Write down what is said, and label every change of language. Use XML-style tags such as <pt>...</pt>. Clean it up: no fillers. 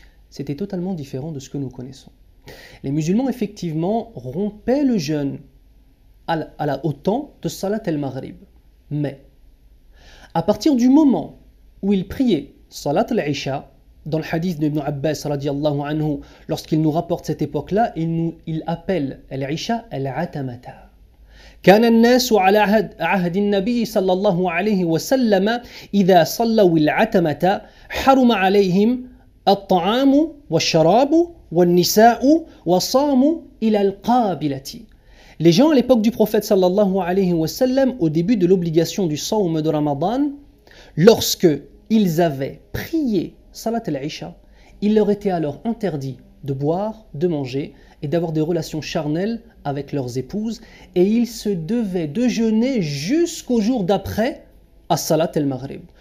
<fr>C'était totalement différent de ce que nous connaissons. Les musulmans, effectivement, rompaient le jeûne au temps de Salat al-Maghrib. Mais, à partir du moment où ils priaient Salat al-Isha, dans le hadith d'Ibn Abbas,</fr> <ar>radiallahu anhu,</ar> <fr>lorsqu'il nous rapporte cette époque-là, il appelle al-Isha al-Atamata.</fr> <ar>كان الناس على عهد النبي صلى الله عليه وسلم إذا صلوا العتمة حرم عليهم الطعام والشراب والنساء وصاموا إلى القابلة.</ar> <fr>Les gens à l'époque du prophète</fr> <ar>sallallahu alayhi wa sallam,</ar> <fr>au début de l'obligation du sawm de Ramadan, lorsque ils avaient prié Salat al-Isha, il leur était alors interdit de boire, de manger et d'avoir des relations charnelles avec leurs épouses, et ils se devaient de jeûner jusqu'au jour d'après à Salat al-Maghrib.</fr>